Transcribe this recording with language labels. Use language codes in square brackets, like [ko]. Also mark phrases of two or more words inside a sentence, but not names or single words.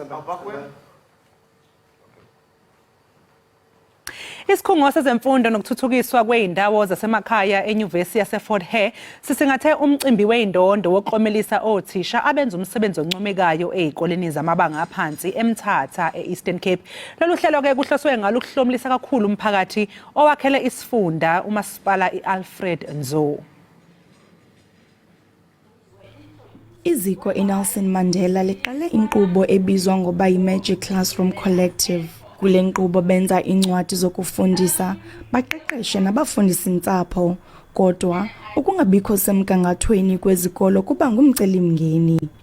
[zu] Isikhungo sezemfundo nokuthuthukiswa kweindawo zasemakhaya eNyuvesi yaseFort Hare sisingathe umcimbi weindondo woklomelisa othisha abenza umsebenzi oncomekayo ezikoleni zamabanga aphansi eMthatha eEastern Cape. Lolu hlelo ke kuhloswe ngalo ukuhlomulisa kakhulu umphakathi owakhele isifunda uMasipala iAlfred Nzo. [xh] Iziko iNelson Mandela liqale inkqubo ebizwa ngoba yiMagic Classroom Collective. Kule nkqubo benza incwadi zokufundisa, baqeqeshe nabafundisi-ntsapho, kodwa ukungabikho semgangathweni kwezikolo kuba ngumcelimngeni.